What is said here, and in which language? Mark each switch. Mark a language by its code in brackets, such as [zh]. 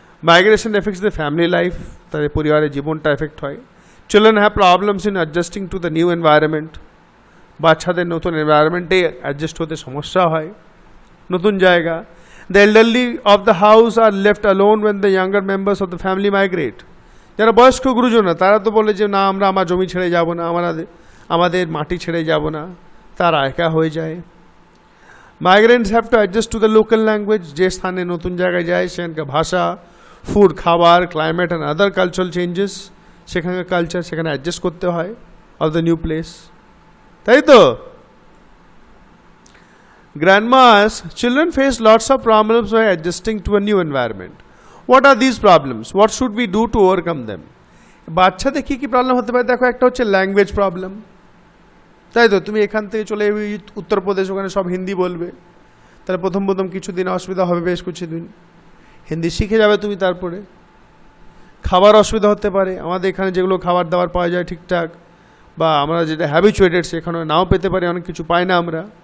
[en] Migration affects their family life, [bn] তাদের পরিবারের জীবনটা এফেক্ট হয়। [en] Children have problems in adjusting to the new environment. [bn] বাচ্চাদের নতুন এনভায়রনমেন্টে অ্যাডজাস্ট হতে সমস্যা হয়, নতুন জায়গা। [en] The elderly of the house are left alone when the younger members of the family migrate. [bn] যারা বয়স্ক গুরুজন, তারা তো বলে যে না, আমরা আমার জমি ছেড়ে যাব না, আমাদের মাটি ছেড়ে যাব না, তারা একা হয়ে যায়। [en] Migrants have to adjust to the local language. [bn] যে স্থানে নতুন জায়গায় যায় সেখানকার ভাষা, ফুড, খাবার, [en] climate and other cultural changes, [bn] সেখানকার কালচার সেখানে অ্যাডজাস্ট করতে হয় [en] of the new place, [bn] তাই তো? [en] Grandmas, children face lots of problems by adjusting to a new environment. What are these problems? What should we do to overcome them? [bn] বাচ্চাদের কী কী problem হতে পারে দেখো। একটা হচ্ছে ল্যাঙ্গুয়েজ প্রবলেম, তাই তো? তুমি এখান থেকে চলে যাবে উত্তরপ্রদেশ, ওখানে সব হিন্দি বলবে, তাহলে প্রথম কিছুদিন অসুবিধা হবে, বেশ কিছুদিন হিন্দি শিখে যাবে তুমি। তারপরে খাবার অসুবিধা হতে পারে, আমাদের এখানে যেগুলো খাবার দাবার পাওয়া যায় ঠিকঠাক, বা আমরা যেটা হ্যাবিচুয়েটেড সেখানে নাও পেতে পারি, অনেক কিছু পাই না আমরা।